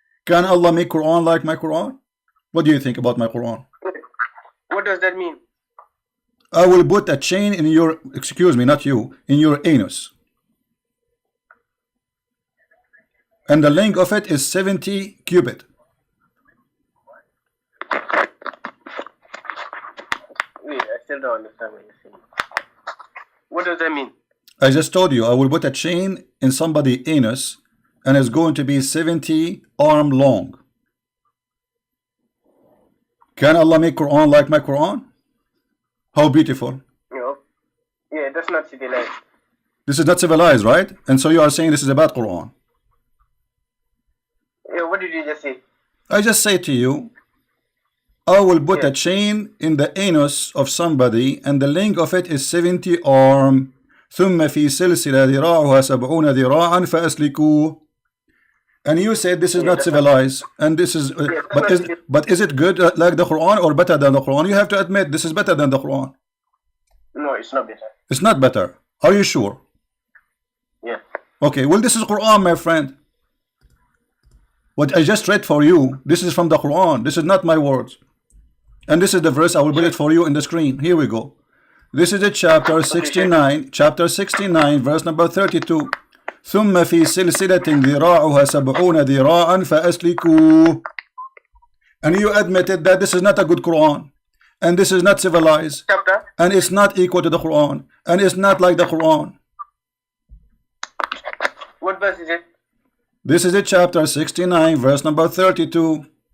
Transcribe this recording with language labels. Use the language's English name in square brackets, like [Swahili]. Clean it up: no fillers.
[English] Can Allah make Quran like my Quran? What do you think about my Quran? What does that mean? I will put a chain in your, excuse me, not you, in your anus. And the length of it is 70 cubit. Wait, I still don't understand what you're saying. What does that mean? I just told you I will put a chain in somebody's anus and it's going to be 70 arm long. Can Allah make Quran like my Quran? How beautiful. No. Yeah, that's not civilized. This is not civilized, right? And so you are saying this is a bad Quran. Yeah, what did you just say? I just say to you, I will put a chain in the anus of somebody and the length of it is 70 arm. [Arabic] ثم في سلسلة ذراعها 70 ذراعا فأسلكوه. [English] And you said this is not civilized, and this is, but is it good like the Quran or better than the Quran? You have to admit this is better than the Quran. No, it's not better. It's not better. Are you sure? Yeah. Okay, well this is Quran, my friend. What I just read for you, this is from the Quran. This is not my words. And this is the verse, I will put it for you in the screen. Here we go. This is a chapter 69, verse number 32. [Arabic] ثم في سلسلة ذراعها 70 ذراعا فأسلكوه. [English] And you admitted that this is not a good Quran, and this is not civilized, Chapter? and it's not equal to the Quran, and it's not like the Quran. What verse is it? This is a chapter 69, verse number 32.